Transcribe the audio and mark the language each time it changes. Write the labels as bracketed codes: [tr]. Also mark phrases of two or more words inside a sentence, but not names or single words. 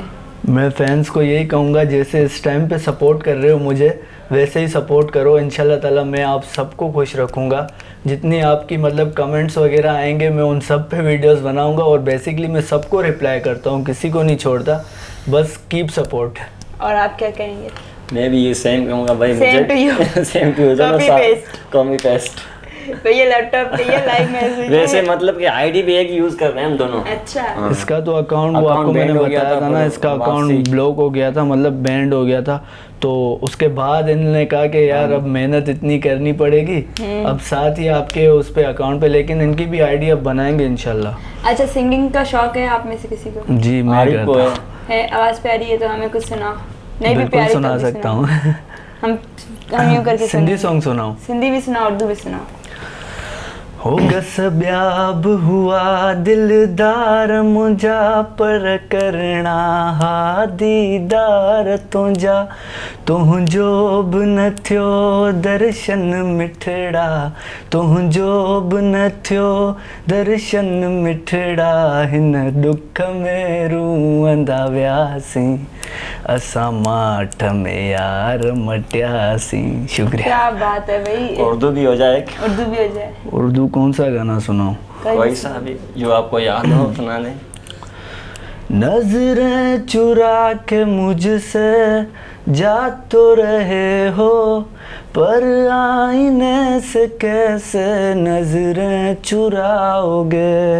[ur] میں فینز کو یہی کہوں گا، جیسے اس ٹائم پہ سپورٹ کر رہے ہو مجھے، ویسے ہی سپورٹ کرو. [ar] إن شاء الله تعالى [ur] میں آپ سب کو خوش رکھوں گا۔ جتنی آپ کی مطلب کمنٹس وغیرہ آئیں گے، میں ان سب پہ ویڈیوز بناؤں گا. اور بیسکلی میں سب کو ریپلائی کرتا ہوں، کسی کو نہیں چھوڑتا. بس [en] keep support. [ur] اور آپ کیا کہیں گے? میں بھی یہ سیم کہوں گا بھائی. [en] Same to you. same to you. Copy paste. copy paste. [ur] تو یہ لیپ ٹاپ پہ یہ لائیو میسج ویسے مطلب کہ آئی ڈی بھی ایک یوز کر رہے ہیں ہم دونوں. اچھا. ہاں. اس کا تو اکاؤنٹ وہ اکاؤنٹ آپ کو بینڈ میں نے ہو گیا بتایا تھا تھا نا, پھر اس کا واپسی. اکاؤنٹ بلاک ہو گیا تھا، مطلب بینڈ ہو گیا تھا۔ تو اس کے بعد انہوں نے کہا کہ یار اب محنت اتنی کرنی پڑے گی، اب ساتھ ہی آپ کے اس پہ اکاؤنٹ پہ، لیکن ان کی بھی آئی ڈی اب بنائیں گے ان شاء اللہ. اچھا، سنگنگ کا شوق ہے آپ میں سے کسی کو? جی میں عارف کو کرتا ہے. ہوں, ہے، آواز پیاری ہے تو ہمیں کچھ سناؤ. نہیں بھی بالکل پیاری سنا تو بھی سکتا سناؤ. ہوں. ہم یوں کر کے سندھی سنیں گے. سانگ سناؤں? سندھی بھی سناؤ، اردو بھی سناؤ. [sd] हो गसब्याब हुआ दिलदार मुंजा पर करना हा दीदार तुंजा तुंहिंजो बि न थियो दर्शन मिठड़ा तुंहिंजो बि न थियो दर्शन मिठड़ा हिन दुख में रूअंदा वियासीं असां माठ में यार मटियासीं। शुक्रिया। [ur] کیا بات ہے بھائی. اردو بھی ہو جائے. اردو بھی ہو جائے. اردو کون سا گانا سناؤں? کوئی سا بھی جو آپ کو یاد ہو سنا دے. نظریں چرا کے مجھ سے جا تو رہے ہو، پر آئینے سے کیسے نظریں چراؤ گے.